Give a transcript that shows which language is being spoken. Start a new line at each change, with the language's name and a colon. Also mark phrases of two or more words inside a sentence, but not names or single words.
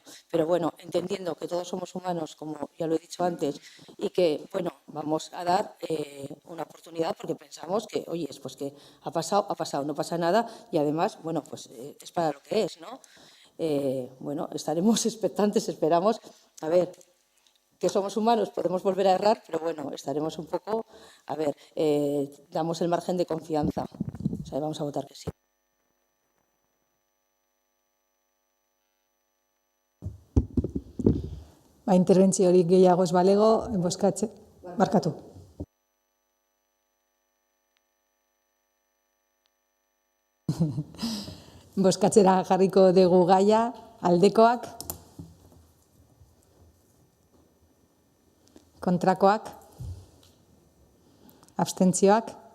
Spanish: Pero entendiendo que todos somos humanos, como ya lo he dicho antes, y que, vamos a dar una oportunidad porque pensamos que, oye, pues que ha pasado, no pasa nada y además, es para lo que es, ¿no? Estaremos expectantes, esperamos, a ver, que somos humanos, podemos volver a errar, pero estaremos un poco, damos el margen de confianza, o sea, vamos a votar que sí.
Basque: Interbentzio hori gehiago ez balego, bozkatze, barkatu. Bozkatzera jarriko dugu gaia, aldekoak, kontrakoak, abstentzioak.